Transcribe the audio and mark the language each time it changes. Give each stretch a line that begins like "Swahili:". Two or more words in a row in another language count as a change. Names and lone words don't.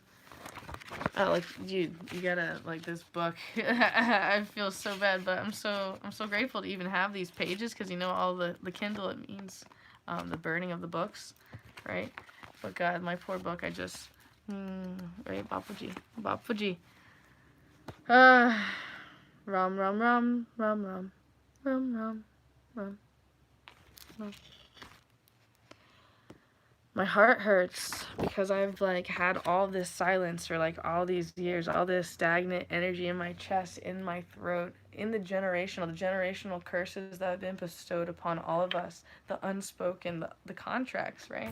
English: Like, you gotta like this book. I feel so bad, but I'm so grateful to even have these pages, because you know all the Kindle it means, the burning of the books, right? But God, my poor book, I just right, Bapuji. Rum rum rum rum rum rum rum rum rum. My heart hurts because I've like had all this silence for like all these years, all this stagnant energy in my chest, in my throat, in the generational curses that have been bestowed upon all of us, the unspoken, the contracts, right?